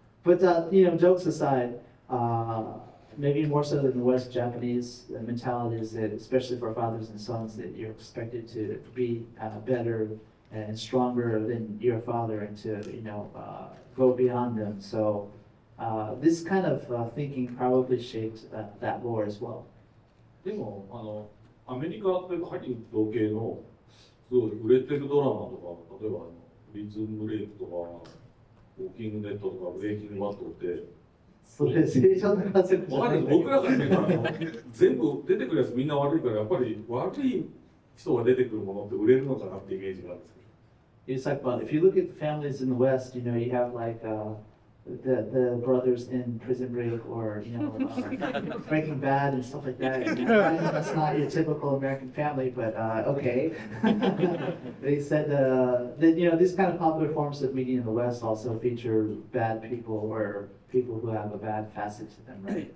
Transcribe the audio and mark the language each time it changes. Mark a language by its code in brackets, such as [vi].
[en] But jokes aside, maybe more so than the West Japanese mentality is that, especially for fathers and sons, that you're expected to be better and stronger than your father and to, go beyond them. So this kind of thinking probably shaped that lore as well. [ja] でもアメリカってハリウッド系のすごい売れてるドラマとか、例えばプリズンブレイクとか、ウォーキングデッドとか、ブレイキングバットって、それ正常な感じじゃわかんない、僕らから見たら全部出てくるやつみんな悪いから、やっぱり悪い人が出てくるものって売れるのかなってイメージがあるんですけど。 [en] It's like, well, if you look at the families in the West, you have like the brothers in Prison Break or Breaking Bad and stuff like that. That's not your typical American family, but okay. They said that these kind of popular forms of media in the West also feature bad people or people who have a bad facet to them, right?